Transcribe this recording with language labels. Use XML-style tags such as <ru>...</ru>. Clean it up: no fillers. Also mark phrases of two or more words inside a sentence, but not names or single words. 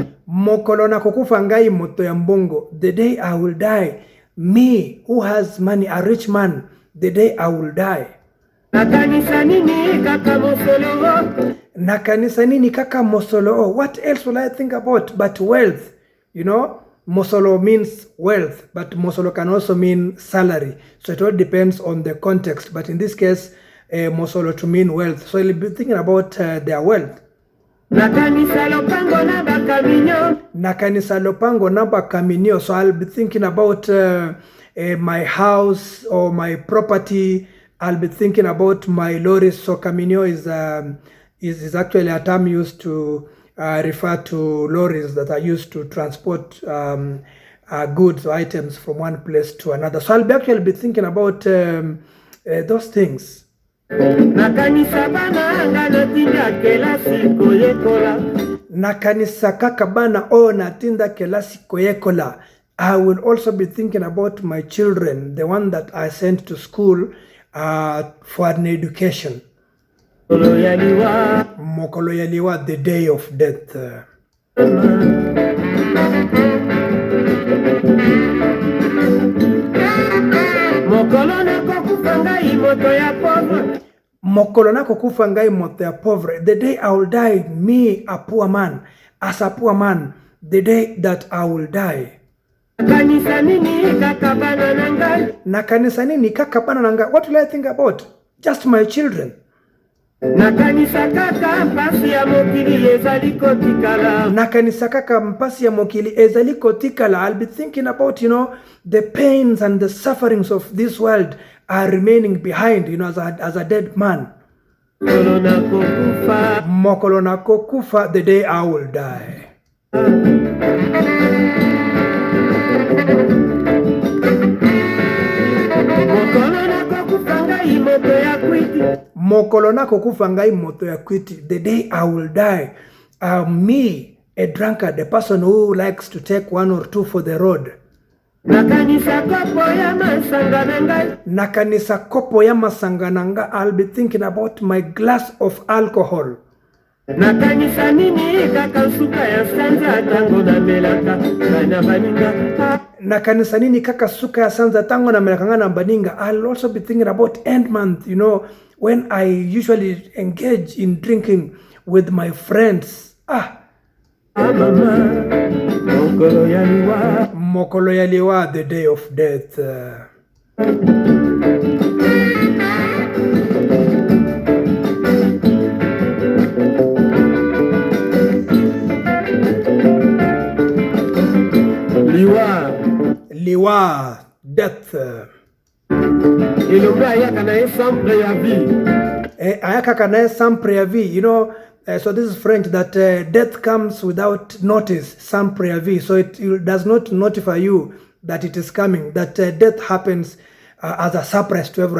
<ln>Mokolo nakokufa ngai moto ya mbongo.</ln> <en>The day I will die, me who has money, a rich man, the day I will die.</en> <ln>Nakanisa nini kaka mosolo? Nakanisa nini kaka mosolo?</ln> <en>What else will I think about but wealth? Mosolo means wealth, but mosolo can also mean salary. So it all depends on the context. But in this case, mosolo to mean wealth. So you'll be thinking about their wealth.</en> <ln>Nakanisa lopango na bakaminyo. Nakanisa lopango na bakaminyo.</ln> <en>So I'll be thinking about my house or my property. I'll be thinking about my lorries. So kaminyo is actually a term used to refer to lorries that are used to transport goods or items from one place to another. So I'll be actually be thinking about those things.</en> <ln>Nakanisa bana anga natinda kelasi koyekola. Nakanisa kaka bana o natinda kelasi koyekola.</ln> <en>I will also be thinking about my children, the one that I sent to school for an education.</en> <ln>Mokolo ya liwa,</ln> <en>the day of death.</en> <ln>Mokolo nakokufa ngai moto ya pauvre. Mokolo nakokufa ngai moto ya pauvre.</ln> <en>The day I will die, me a poor man, as a poor man, the day that I will die.</en> <ln>Nakanisa nini kaka bana nangai? Nakanisa nini kaka bana nangai?</ln> <en>What will I think about? Just my children.</en> <ln>Nakanisa kaka mpasi ya mokili ezali kotikala. Nakanisa kaka mpasi ya mokili ezali kotikala.</ln> <en>I'll be thinking about, the pains and the sufferings of this world are remaining behind, as a dead man.</en> <ln>Mokolo nakokufa. Mokolo nakokufa,</ln> <en>the day I will die.</en> <ln>Mokolo nakokufa ngai moto ya kwiti. Mokolo nakokufa ngai moto ya kwiti,</ln> <en>the day I will die. Me, a drunkard, a person who likes to take one or two for the road.</en> <ln>Nakanisa kopo ya masanga nangai. Nakanisa kopo ya masanga nanga.</ln> <en>I'll be thinking about my glass of alcohol.</en> <ln>Nakanisa nini kaka suka ya sanza tango na melaka na baninga. Nakanisa nini kaka suka ya sanza tango na melaka na baninga.</ln> <en>I'll also be thinking about end month, when I usually engage in drinking with my friends.</en> <ln>Mokolo ya liwa. Mokolo ya liwa,</ln> <en>the day of death. Liwa, death.</en> <ln>Ilomba ayaka na</ln> <fr>sans préavis.</fr> <ln>Ayaka kana</ln> <fr>sans préavis.</fr> <en>So this is French, that death comes without notice,</en> <fr>sans préavis.</fr> <en>So it does not notify you that it is coming, that death happens as a surprise to everyone.</en>